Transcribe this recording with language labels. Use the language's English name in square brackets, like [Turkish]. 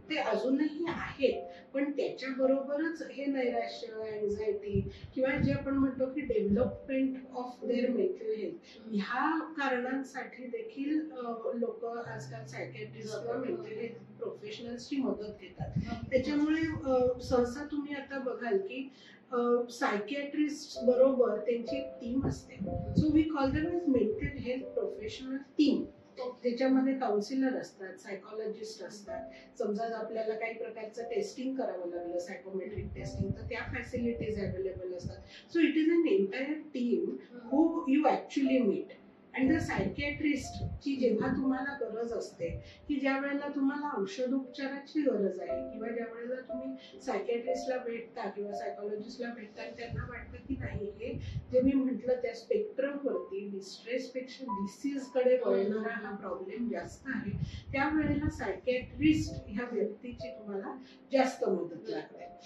[Marathi] ते अजूनही आहेत, पण त्याच्याबरोबरच हे नैराश्य, अँझायटी किंवा जे आपण म्हणतो की [English] development of their mental health, [Marathi] ह्या कारणांसाठी देखील लोक आजकाल सायकॅट्रिस्ट किंवा मेंटल हेल्थ प्रोफेशनल्सची मदत घेतात. त्याच्यामुळे सहसा तुम्ही आता बघाल की सायकियाट्रिस्ट बरोबर त्यांची एक टीम असते. [English] So we call them as mental health professional team. [Marathi] त्याच्यामध्ये काउन्सिलर असतात, सायकोलॉजिस्ट असतात. समजा आपल्याला काही प्रकारचं टेस्टिंग करावं लागलं, सायकोमेट्रिक टेस्टिंग, तर त्या फॅसिलिटीज अवेलेबल असतात. [English] So it is an entire team who you actually meet. [Marathi] आणि द सायकियाट्रिस्ट ची जेव्हा तुम्हाला गरज असते की ज्या वेळेला तुम्हाला औषधोपचाराची गरज आहे किंवा ज्या वेळेला तुम्ही सायकियाट्रिस्टला भेटता किंवा सायकोलॉजिस्टला भेटता, त्यांना वाटतं की नाही हे जे मी म्हटलं त्या स्पेक्ट्रम वरती डिस्ट्रेस पेक्षा डिसीज कडे वळणारा हा प्रॉब्लेम जास्त आहे, त्यावेळेला सायकियाट्रिस्ट ह्या व्यक्तीची तुम्हाला जास्त मदत लागते.